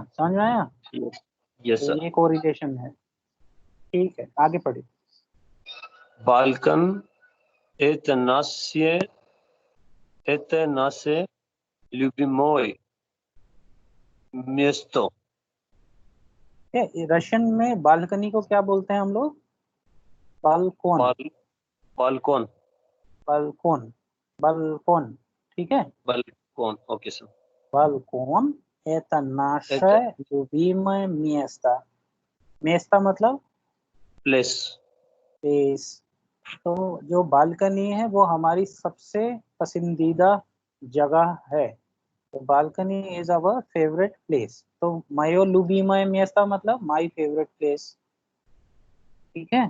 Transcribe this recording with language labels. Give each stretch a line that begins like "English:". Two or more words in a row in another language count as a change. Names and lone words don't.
Hindi: समझ में आया?
English: Yes sir.
Hindi: ये कोरिलेशन है, ठीक है। आगे पढ़िए।
Russian: Balkan это наше любимое место.
Hindi: रशियन में बालकनी को क्या बोलते हैं हम लोग? बालकोन, Balkon. बालकोन, बालकोन, ठीक है।
English: Balkon. Okay sir.
Russian: बालकोन это наше любимое место।
Hindi: मेस्ता मतलब Place. प्लेस। तो जो बालकनी है वो हमारी सबसे पसंदीदा जगह है।
English: तो balcony is our favourite place.
Hindi: तो
Russian: моё любимое место
Hindi: मतलब
English: my favourite place,
Hindi: ठीक है।